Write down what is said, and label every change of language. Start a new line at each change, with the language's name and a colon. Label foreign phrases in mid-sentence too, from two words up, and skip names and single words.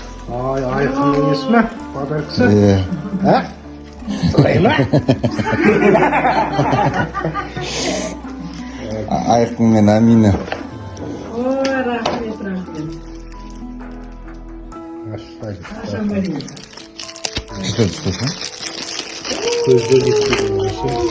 Kazakh: Ай, айқынның есімі, батыр кісі. Иә. Ә? Солай ма? Айқын мен Амина. Ой, рахмет, рахмет. Аштай. Қашан барайын?
Russian: Что это, что это?
Kazakh: Көзге жетпейді, осы.